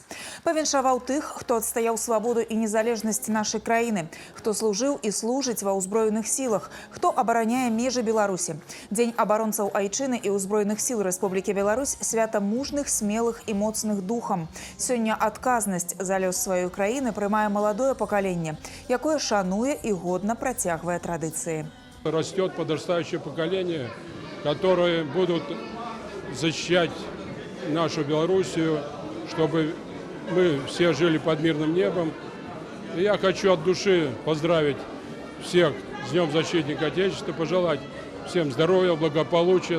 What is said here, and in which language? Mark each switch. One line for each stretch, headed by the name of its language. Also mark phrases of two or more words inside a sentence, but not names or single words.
Belarusian: Павіншаваў тых, хто адстаяў свабоду і незалежнасць нашай краіны, хто служыў і служыць ва ўзброеных сілах, хто абараняе межы Беларусі. Дзень абаронцаў Айчыны і ўзброеных сіл Рэспублікі Беларусь – свята мужных, смелых і моцных духам. Сёння адказнасць за лёс сваёй краіны прымае маладое пакаленне, якое шануе і годна
Russian: протягивая традиции. Растет подрастающее поколение, которые будут защищать нашу Белоруссию, чтобы мы все жили под мирным небом. И я хочу от души поздравить всех с Днем Защитника Отечества, пожелать всем здоровья, благополучия.